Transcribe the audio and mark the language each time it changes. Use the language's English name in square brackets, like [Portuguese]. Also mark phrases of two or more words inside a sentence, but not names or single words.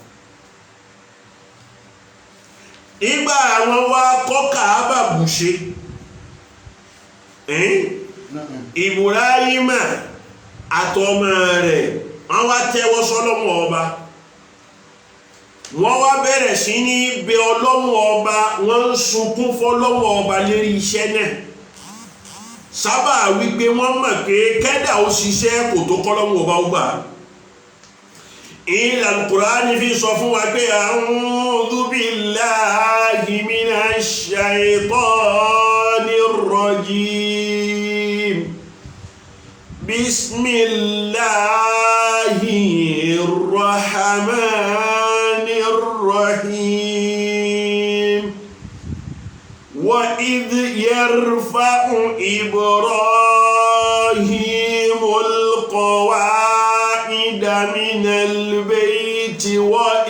[Yoruba] ìgbà àwọn wá kọ́ Káàbà bùṣe Ibrahim àtọmọ rẹ̀ wọ́n wá tẹ́wọ́ sọ́lọ́run ọba wọ́n wá bẹ̀rẹ̀ sí ní bẹ ọlọ́run ọba wọ́n ń sunkún fọ́lọ́run ọba lérí iṣẹ́ náà sábà wípé wọ́n mọ̀ pé kẹ́dà ó ṣiṣẹ́ kò tó kọ́lọ́run ọba ó gbà. ìlà Al-Qur'ani fi sọ fún wa pé [Arabic] أعوذ بالله من الشيطان الرجيم بسم الله الرحمن الرحيم وإذ يرفع إبراهيم القواعد من البيت و